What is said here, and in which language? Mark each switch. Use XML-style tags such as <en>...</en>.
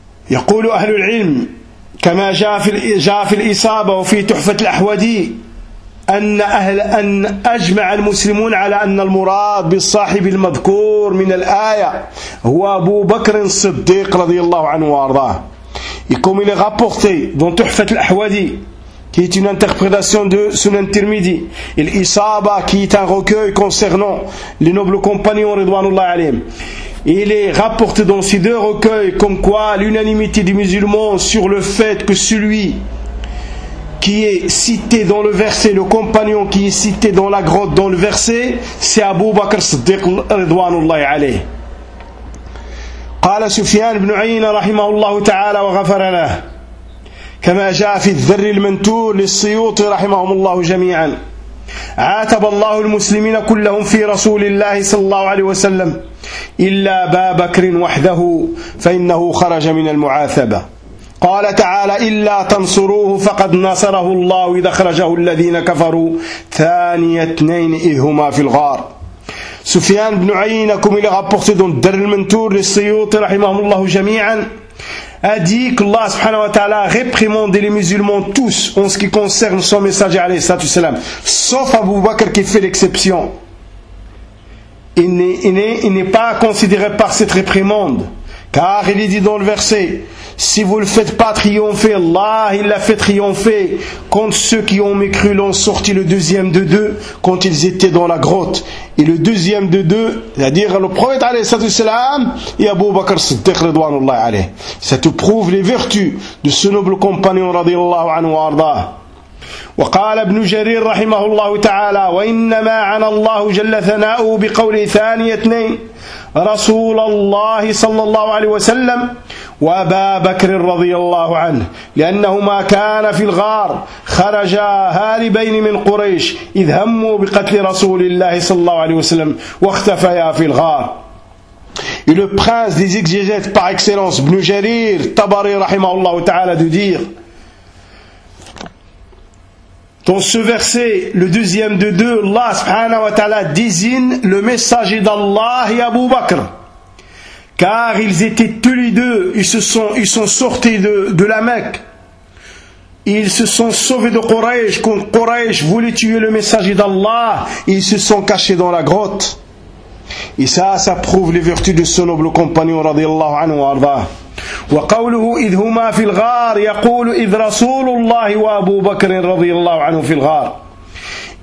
<ar>يقول أهل العلم كما جاء في الإصابة وفي تحفة الأحوادي أن أهل أن أجمع المسلمون على أن المراد بالصاحب المذكور من الآية هو أبو بكر الصديق رضي الله عنه وأرضاه.</ar> <fr>Et comme il est rapporté dans تحفة الأحوادي qui est une interprétation de Sunan Tirmidhi, et l'Isaba, qui est un recueil concernant les nobles compagnons, Ridwanullah alayhim. Il est rapporté dans ces deux recueils comme quoi l'unanimité des musulmans sur le fait que celui qui est cité dans le verset, le compagnon qui est cité dans la grotte dans le verset, c'est Abu Bakr Siddiq Ridwanullah alayhim.</fr> <ar>قال سفيان بن عيينة رحمه الله تعالى وغفر له كما جاء في الذر المنتور للسيوطي رحمهم الله جميعا عاتب الله المسلمين كلهم في رسول الله صلى الله عليه وسلم إلا أبا بكر وحده فإنه خرج من المعاثبة. قال تعالى إلا تنصروه فقد نصره الله إذا خرجه الذين كفروا ثاني اثنين إذ هما في الغار. سفيان بن عيينة كم إلى غبقت ذو الذر المنتور للسيوطي رحمهم الله جميعا</ar> <fr>a dit qu'Allah subhanahu wa ta'ala a réprimandé les musulmans tous en ce qui concerne son messager alayhi salatu wassalam, sauf Abu Bakr qui fait l'exception. Il n'est pas considéré par cette réprimande, car il est dit dans le verset, si vous ne le faites pas triompher, Allah il l'a fait triompher contre ceux qui ont mécru l'ont sorti le deuxième de deux quand ils étaient dans la grotte. Et le deuxième de deux, c'est-à-dire le prophète alayhi salatu wassalam et Abu Bakr Siddiq radhiyallahu anhu. Ça te prouve les vertus de ce noble compagnon radhiyallahu anhu arda.</fr> <ar>وقال ابن جرير رحمه الله تعالى وإنما عن الله جل ثناؤه بقول ثاني اثنين رسول الله صلى الله عليه وسلم وأبا بكر رضي الله عنه لأنهما كان في الغار خرجا هاربين من قريش إذ هموا بقتل رسول الله صلى الله عليه وسلم واختفيا في الغار.</ar> <fr>Et le prince des exégètes par excellence ابن جرير تبري</fr> <ar>رحمه الله تعالى</ar> <fr>de dire dans ce verset, le deuxième de deux, Allah subhanahu wa ta'ala désigne le messager d'Allah et Abu Bakr. car ils étaient tous les deux, ils sont sortis de la Mecque. Ils se sont sauvés de Quraysh quand Quraysh voulait tuer le messager d'Allah. Ils se sont cachés dans la grotte. Et ça prouve les vertus de ce noble compagnon radiallahu anhu wa arda.</fr> <ar>وقوله إذ هما في الغار يقول إذ رسول الله وأبو بكر رضي الله عنه في الغار.</ar>